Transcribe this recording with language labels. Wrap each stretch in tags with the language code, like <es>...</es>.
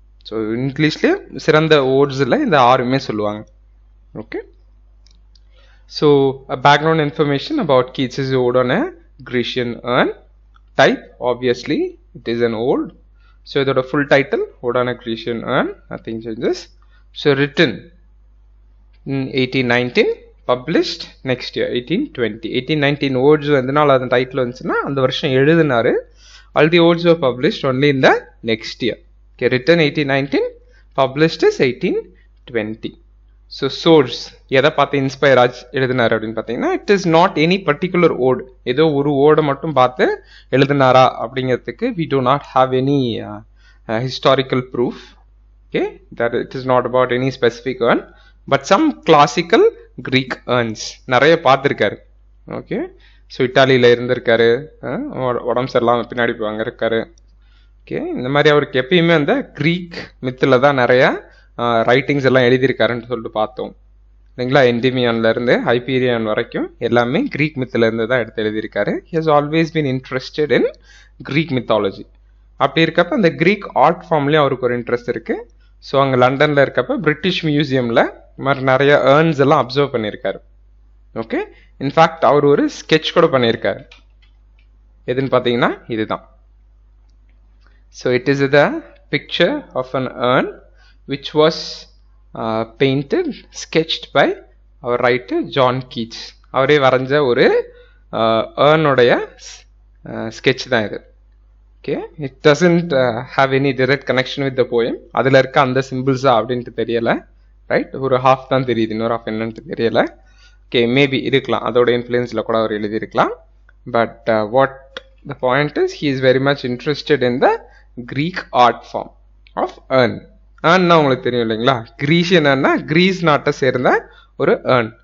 <ta>So இங்கிலீஷ்ல சிறந்த ஓட்ஸ்ல இந்த ஆறுமே சொல்லுவாங்க.</ta> <en>Okay. So a background information about Keats's ode on a Grecian urn. Type, obviously it is an ode. So</en> <ta>இதோட</ta> <en>full title ode on a Grecian urn, nothing changes. So written in 1819, published next year 1820.</en> <ta>1819 odes எதனால அந்த title வந்துச்சுன்னா அந்த வருஷம் எழுதினாரு.</ta> <en>All the odes were published only in the next year. Okay, written 1819, published is 1820.</en> <ta>So source எதை பார்த்து inspire ஆச்சு எழுதினாரு அப்படின்னு பார்த்தீங்கன்னா</ta> <en>it is not any particular ode.</en> <ta>ஏதோ ஒரு ஓடை மட்டும் பார்த்து எழுதினாரா அப்படிங்கிறதுக்கு</ta> <en>we do not have any historical proof. Okay, that it is not about any specific urn, but some classical Greek urns</en> <ta>நிறைய பார்த்துருக்காரு. ஓகே, ஸோ இட்டாலியில் இருந்திருக்காரு, உடம்பு சரியில்லாம பின்னாடி அங்கே இருக்காரு. ஓகே, இந்த மாதிரி அவருக்கு எப்பயுமே அந்த க்ரீக் மித்தில் தான் நிறையா ரைட்டிங்ஸ் எல்லாம் எழுதியிருக்காருன்னு சொல்லிட்டு பார்த்தோம் இல்லைங்களா. என்டிமியான்லேருந்து ஹைபீரியான் வரைக்கும் எல்லாமே க்ரீக் மித்திலேருந்து தான் எடுத்து எழுதியிருக்காரு.</ta> <en>He has always been interested in Greek mythology.</en> <ta>அப்படி இருக்கப்ப அந்த க்ரீக் ஆர்ட் ஃபார்ம்லேயும் அவருக்கு ஒரு இன்ட்ரெஸ்ட் இருக்குது. ஸோ அங்கே லண்டனில் இருக்கப்ப பிரிட்டிஷ் மியூசியமில் இது மாதிரி நிறைய ஏர்ன்ஸ் எல்லாம் அப்சர்வ் பண்ணியிருக்காரு. ஓகே, இன்ஃபேக்ட் அவர் ஒரு ஸ்கெட்ச் கூட பண்ணியிருக்காரு. எதுன்னு பார்த்தீங்கன்னா இதுதான்.</ta> <en>So it is the picture of an urn which was painted, sketched by our writer John Keats.</en> <ta>அவரே வரைஞ்ச ஒரு ஏர்னுடைய sketch தான் இது.</ta> <en>Okay, it doesn't have any direct connection with the poem.</en> <ta>அதில் இருக்க அந்த சிம்பிள்ஸா அப்படின்ட்டு தெரியலை, ரைட்? ஒரு ஹாஃப் தான் தெரியுது, இன்னொரு ஹாஃப் என்னன்ட்டு தெரியலை. ஓகே, மேபி இருக்கலாம், அதோட இன்ஃப்ளூயன்ஸில் கூட அவர் எழுதியிருக்கலாம்.</ta> <en>But what the point is he is very much interested in the Greek art form of urn.</en> <ta>ஏர்ன்னா உங்களுக்கு தெரியும் இல்லைங்களா, கிரீஷியன் ஏர்னா கிரீஸ் நாட்டை சேர்ந்த ஒரு ஏர்ன்.</ta>